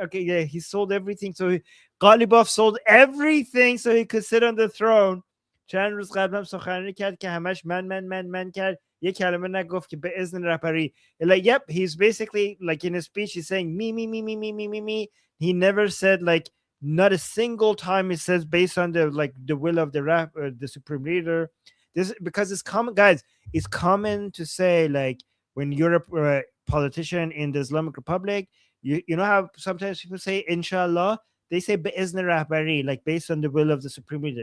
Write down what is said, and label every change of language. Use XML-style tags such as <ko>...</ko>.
<en>Okay, yeah, he sold everything. So Ghalibaf sold everything so he could sit on the throne.</en> <fa>چند روز قبل هم سخنرانی کرد که همش من کرد. یه کلمه نگفت که به اذن رهبری.</fa> <en>Like, yep, he's basically, like, in his speech, he's saying me. He never said, like, not a single time he says based on the will of the supreme leader. This, because it's common, guys, it's common to say, like, when you're a politician in the Islamic Republic, you know how sometimes people say inshallah, they say</en> <fa>be'izn rahbari,</fa> <en>like based on the will of the supreme leader.</en>